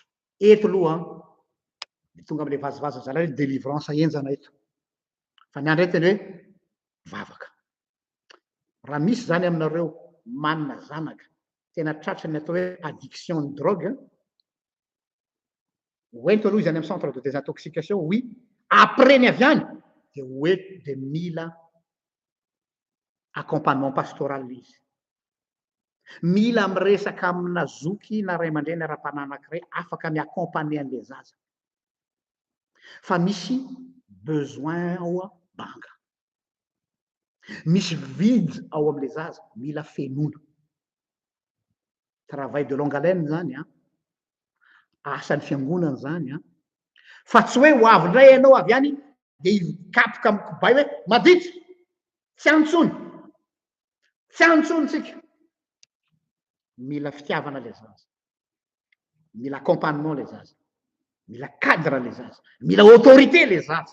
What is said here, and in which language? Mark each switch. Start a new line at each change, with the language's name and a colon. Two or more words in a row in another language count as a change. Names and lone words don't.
Malagasy: Eto aloha tonga am'le vazivazy zala hoe délivrance enjana eto. Fa ny andro eto hoe vavaka. Raha misy zany aminareo manana zanaka tena tratra ny atao hoe addiction ny drogue, hoento aloha izy any amin'ny
French: centre de désintoxication,
Malagasy: oui. Après ny avy any de hoento de mila
French: accompagnement pastoral
Malagasy: izy. Mila miresaka amina zoky na ray aman-dreny ara-panahy anankiray afaka miaccompagner an'le zaza. Fa misy besoin ao banga. Misy vide ao am'le zaza, mila fenona.
French: Travail de longue haleine
Malagasy: zany asan'ny fiangonana zany fa tsy hoe ho avy indray ianao avy any de hikapoka amin'ny kibay hoe maditra tsy antsony tsy antsony tsika. Mila fitiavana le zaza, mila accompagnement le zaza, mila cadre le zaza, mila autorité le zaza.